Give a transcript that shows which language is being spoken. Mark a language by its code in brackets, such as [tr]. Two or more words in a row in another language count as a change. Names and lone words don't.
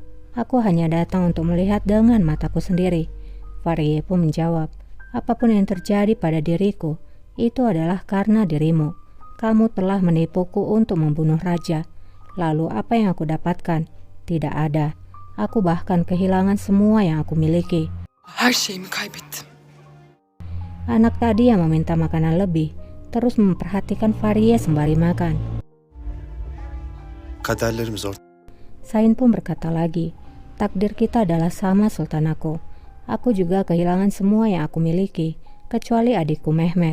[id] Aku hanya datang untuk melihat dengan mataku sendiri." Fariye pun menjawab, "Apapun yang terjadi pada diriku, itu adalah karena dirimu. Kamu telah menipuku untuk membunuh raja. Lalu apa yang aku dapatkan? Tidak ada. Aku bahkan kehilangan semua yang aku miliki." [tr] Her şeyimi kaybettim. [id] Anak tadi yang meminta makanan lebih terus memperhatikan Fariye sembari makan. [tr] Kaderlerimiz ortak. [id] Sain pun berkata lagi, "Takdir kita adalah sama, Sultan aku. Aku juga kehilangan semua yang aku miliki, kecuali adikku Mehmet."